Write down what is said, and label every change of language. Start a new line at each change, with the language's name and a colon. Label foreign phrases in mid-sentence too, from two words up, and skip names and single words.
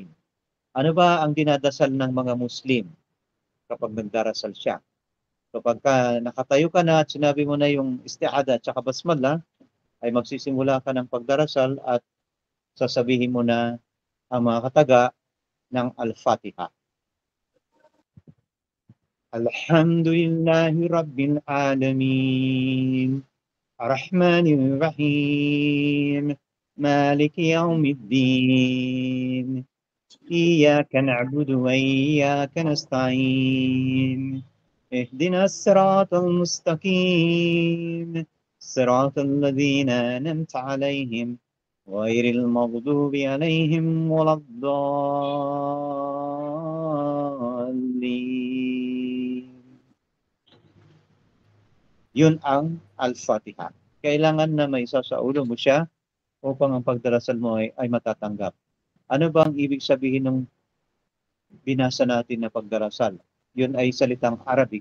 Filipino: Ano ba ang dinadasal ng mga Muslim kapag nagdarasal siya? So pagka nakatayo ka na at sinabi mo na yung isti'ada at saka basmala, ay magsisimula ka ng pagdarasal at sasabihin mo na ang mga kataga ng Al-Fatiha.
Arabic: الحمد لله رب العالمين، الرحمن الرحيم, مالك يوم الدين، إياك نعبد وإياك نستعين، اهدنا الصراط المستقيم، صراط الذين أنعمت عليهم، غير المغضوب عليهم ولا الضالين.
Filipino: Yun ang Al-Fatiha. Kailangan na may isa sa ulo mo siya upang ang pagdarasal mo ay matatanggap. Ano ba ang ibig sabihin ng binasa natin na pagdarasal? Yun ay salitang Arabic.